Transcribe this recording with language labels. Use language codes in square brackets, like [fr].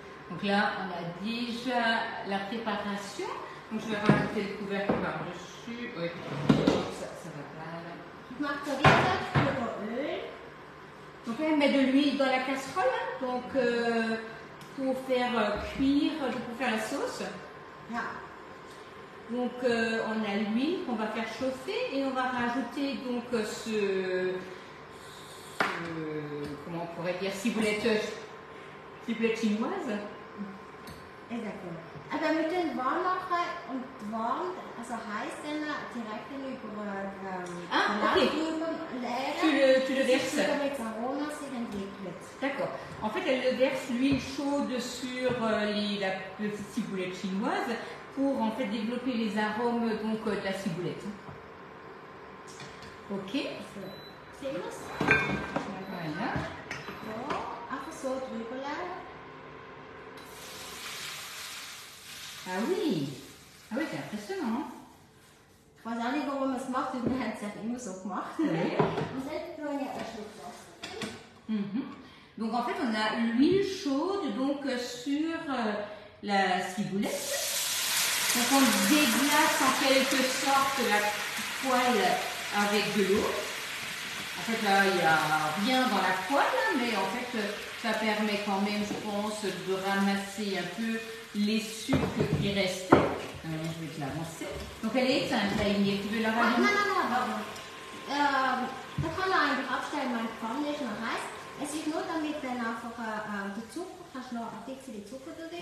[fr] Donc là, on a déjà la préparation. Donc je vais rajouter le couvercle par-dessus. Oui, ça va pas là. [de] Ich mache Chorizo für Öl. [fr] Donc fait, mettre de l'huile dans la casserole, hein, donc pour faire cuire, pour faire la sauce. [de] Ja. [fr] Donc on a l'huile qu'on va faire chauffer et on va rajouter donc comment on pourrait dire, ciboulette chinoise. Exactement. [de] Aber wir tun warm machen und warm, also heiß dann direkt über leeren. [fr] Tu le verses. [de] Damit das Aroma sich entwickelt. [fr] D'accord. En fait, elle verse l'huile chaude sur la petite ciboulette chinoise pour en fait développer les arômes donc de la ciboulette. Ok. [de] Sehen wir es? [fr] Voilà. [de] So, einfach so drüber legen. [fr] Ah oui. Ah oui, c'est impressionnant. [de] Ich weiß auch nicht, warum man es macht, weil wir haben es ja immer so gemacht. [fr] Oui. [de] Und jetzt tue ich einen Schluck Wasser. [fr] Donc en fait, on a l'huile chaude donc sur la ciboulette. Donc on déglace en quelque sorte la poêle avec de l'eau. En fait là, il n'y a rien dans la poêle, mais en fait ça permet quand même, je pense, de ramasser un peu les sucres qui restaient. Je vais te l'avancer. Donc elle est éteinte, là, Inge. Tu veux la rallumer? [de] Nein. Da kann er eigentlich abstellen, meine Pfanne ist noch heiß. Es ist nur damit dann einfach der Zucker, kannst du noch ein bisschen Zucker da drin.